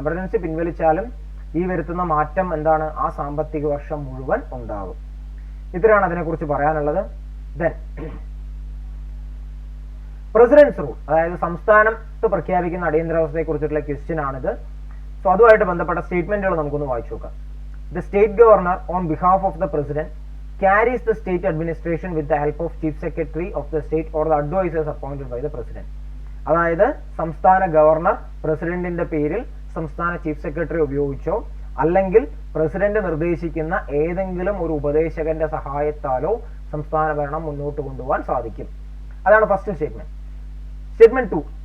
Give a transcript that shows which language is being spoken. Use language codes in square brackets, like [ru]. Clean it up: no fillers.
[ml] Emergency പിൻവലിച്ചാലും ഈ വരുത്തുന്ന മാറ്റം എന്താണ്? ആ സാമ്പത്തിക വർഷം മുഴുവൻ ഉണ്ടാകും. ഇത്രയാണ് അതിനെക്കുറിച്ച് പറയാനുള്ളത്. ദെൻ പ്രസിഡന്റ്സ് റൂൾ, അതായത് സംസ്ഥാനത്ത് പ്രഖ്യാപിക്കുന്ന അടിയന്തരാവസ്ഥയെ കുറിച്ചിട്ടുള്ള ക്വസ്റ്റ്യൻ ആണിത്. സോ അതുമായിട്ട് ബന്ധപ്പെട്ട സ്റ്റേറ്റ്മെന്റുകൾ നമുക്കൊന്ന് വായിച്ചു നോക്കാം. [en] The state governor on behalf of the president carries the state administration with the help of chief secretary of the state or the advisors appointed by the president. [ml] അതായത് സംസ്ഥാന ഗവർണർ പ്രസിഡന്റിന്റെ പേരിൽ സംസ്ഥാന ചീഫ് സെക്രട്ടറി ഉപയോഗിച്ചോ അല്ലെങ്കിൽ president നിർദ്ദേശിക്കുന്ന ഏതെങ്കിലും ഒരു ഉപദേശകന്റെ സഹായത്താലോ സംസ്ഥാന ഭരണം മുന്നോട്ട് കൊണ്ടുപോകാൻ സാധിക്കും. അതാണ് ഫസ്റ്റ് സ്റ്റേറ്റ്മെന്റ്. സ്റ്റേറ്റ്മെന്റ് 2,